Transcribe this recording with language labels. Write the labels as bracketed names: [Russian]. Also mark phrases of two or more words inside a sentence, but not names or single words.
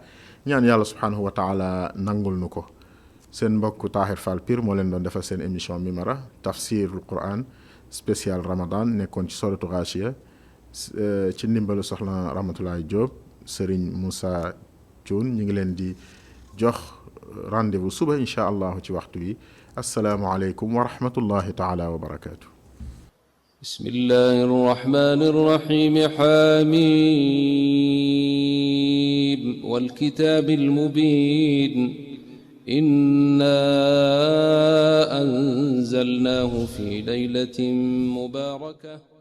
[Wolof] ñaan yàlla [Arabic] سبحانه وتعالى [Wolof] nangul nu ko. seen mbokk Tahir Fall Pire moo leen doon defal seen émission Mimara tafsirul Quran spécial Ramadan nekkoon ci suratul Ghaashiya ci ndimbalu soxna Ramatoulaye Diop Serigne Moussa Thioune. ñu ngi leen di jox rendez-vous suba [Arabic] إن شاء الله [Wolof] ci waxtu wi. [Arabic] السلام عليكم ورحمة الله تعالى وبركاته. بسم الله الرحمن الرحيم. حميم والكتاب المبين إنا أنزلناه في ليلة مباركة